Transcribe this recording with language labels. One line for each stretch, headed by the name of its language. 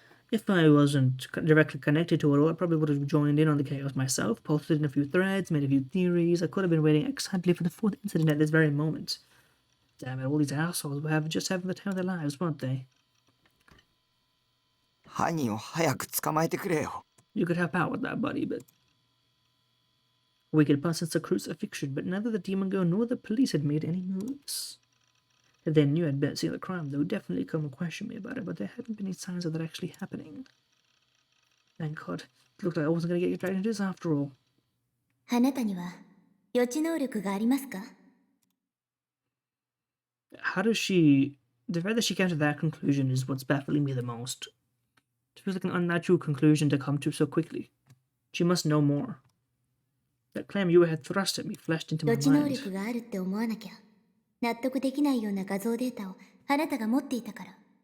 English: If I wasn't directly connected to it all, I probably would have joined in on the chaos myself, posted in a few threads, made a few theories. I could have been waiting excitedly for the 4th incident at this very moment. Damn it, all these assholes were just having the time of their lives, weren't they?
Japanese: 犯人を早く捕まえてくれよ。
English: You could help out with that, buddy, but... Wicked past since the crucifixion, but neither the demon girl nor the police had made any moves. If they knew I'd seen the crime, they would definitely come and question me about it, but there hadn't been any signs of that actually happening. Thank God. It looked like I wasn't going to get dragged into this after all.
Japanese: あなたには予知能力がありますか？
English: How does she... The fact that she came to that conclusion is what's baffling me the most. It feels like an unnatural conclusion to come to so quickly. She must know more. That claim you had thrust at me flashed into my
Japanese: 予知能
English: mind.
Japanese: 力があるって思わなきゃ納得できないような画像データをあなたが持っていたから。